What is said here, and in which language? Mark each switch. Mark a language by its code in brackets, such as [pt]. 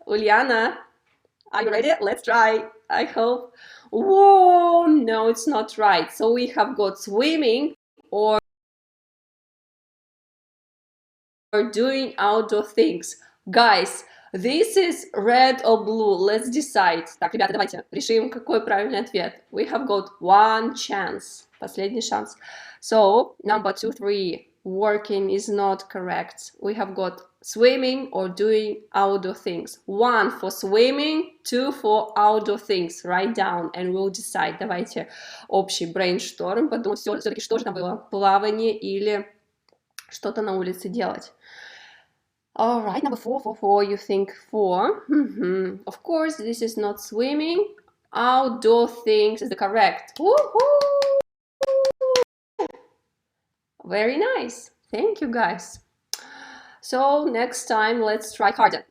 [en] Uliana, are you ready? Let's try. I hope. Whoa, no, it's not right. So we have got swimming or doing outdoor things. Guys, this is red or blue. Let's decide. [ru] Так, ребята, давайте решим, какой правильный ответ. [en] We have got one chance. [ru] Последний шанс. [en] So, number 2, 3. Working is not correct. We have got swimming or doing outdoor things. 1 for swimming, 2 for outdoor things. Write down and we'll decide. [ru] Давайте общий брейншторм, подумать, все-таки что же там было? Плавание или что-то на улице делать. [en] All right, number 4, you think 4. Of course, this is not swimming. Outdoor things is the correct. Woohoo! Very nice. Thank you, guys. So next time, let's try harder.